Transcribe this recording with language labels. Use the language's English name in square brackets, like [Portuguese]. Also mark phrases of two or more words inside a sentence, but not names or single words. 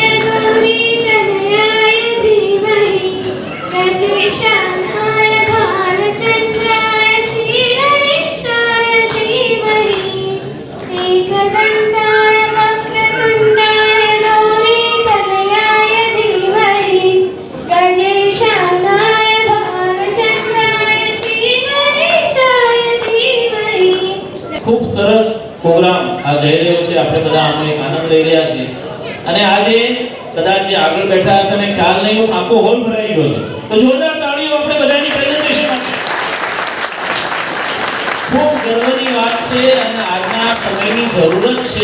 [Sanskrit] गौरीतनयाय धीमहि गजेशानाय भालचन्द्राय श्रीगणेशाय धीमहि एकदन्ताय वक्रतुण्डाय गौरीतनयाय धीमहि गजेशानाय भालचन्द्राय श्रीगणेशाय धीमहि। [Gujarati] ખૂબ સરસ પ્રોગ્રામ આ જઈ રહ્યો છે. આપણે બધા આનો એક આનંદ લઈ રહ્યા છીએ. અને આજે કદાચ જે આગળ બેઠા હશે ને ખ્યાલ નહીં, આખો હોલ ભરાઈ ગયો છે. તો જોરદાર તાળીઓ આપણે બધાની પ્રેઝન્ટેશન માટે. ખૂબ ગર્વની વાત છે અને આજના સમયની જરૂરત છે.